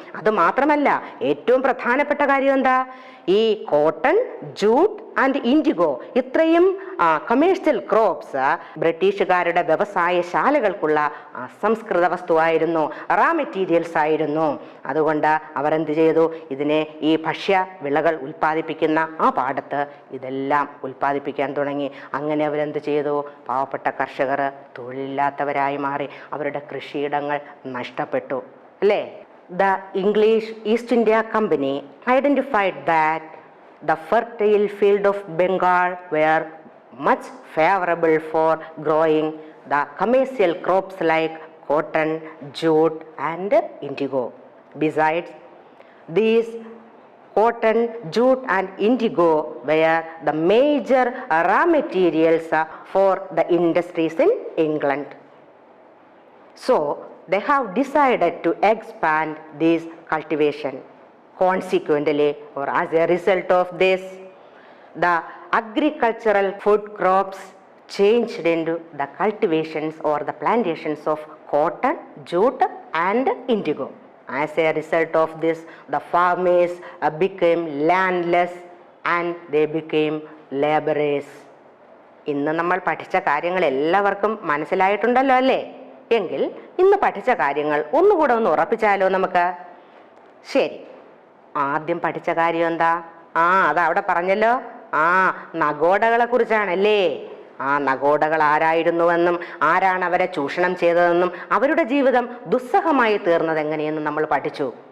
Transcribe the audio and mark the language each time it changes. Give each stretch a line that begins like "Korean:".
Malayalam: അതുമാത്രമല്ല, ഏറ്റവും പ്രധാനപ്പെട്ട കാര്യം എന്താ? ഈ കോട്ടൺ, ജൂട്ട് ആൻഡ് ഇൻഡിഗോ ഇത്രയും കമേഴ്സ്യൽ ക്രോപ്സ് ബ്രിട്ടീഷുകാരുടെ വ്യവസായശാലകൾക്കുള്ള അസംസ്കൃത വസ്തുവായിരുന്നു, റാ മെറ്റീരിയൽസ് ആയിരുന്നു. അതുകൊണ്ട് അവർ എന്ത് ചെയ്തു? ഇതിനെ ഈ ഭക്ഷ്യ വിളകൾ ഉൽപ്പാദിപ്പിക്കുന്ന പാടത്ത് ഇതെല്ലാം ഉൽപ്പാദിപ്പിക്കാൻ തുടങ്ങി. അങ്ങനെ അവരെന്ത് ചെയ്തു? പാവപ്പെട്ട കർഷകർ തൊഴിലില്ലാത്തവരായി മാറി. അവരുടെ കൃഷിയിടങ്ങൾ നഷ്ടപ്പെട്ടു. അല്ലേ?
English: The English East India Company identified that the fertile field of Bengal were much favorable for growing the commercial crops like cotton, jute and indigo. Besides, these cotton, jute and indigo were the major raw materials for the industries in England. So, they have decided to expand this cultivation. Consequently, or as a result of this, the agricultural food crops changed into the cultivations or the plantations of cotton, jute and indigo. As a result of this, the farmers became landless and they became laborers.
Malayalam: ഇന്ന് നമ്മൾ പഠിച്ച കാര്യങ്ങൾ എല്ലാവർക്കും മനസ്സിലായിട്ടുണ്ടല്ലോ അല്ലേ? എങ്കിൽ ഇന്ന് പഠിച്ച കാര്യങ്ങൾ ഒന്നുകൂടെ ഒന്ന് ഉറപ്പിച്ചാലോ നമുക്ക്? ശരി, ആദ്യം പഠിച്ച കാര്യം എന്താ? അതവിടെ പറഞ്ഞല്ലോ. നഗോഡകളെ കുറിച്ചാണല്ലേ. നഗോഡകൾ ആരായിരുന്നുവെന്നും ആരാണ് അവരെ ചൂഷണം ചെയ്തതെന്നും അവരുടെ ജീവിതം ദുസ്സഹമായി തീർന്നത് എങ്ങനെയെന്നും നമ്മൾ പഠിച്ചു.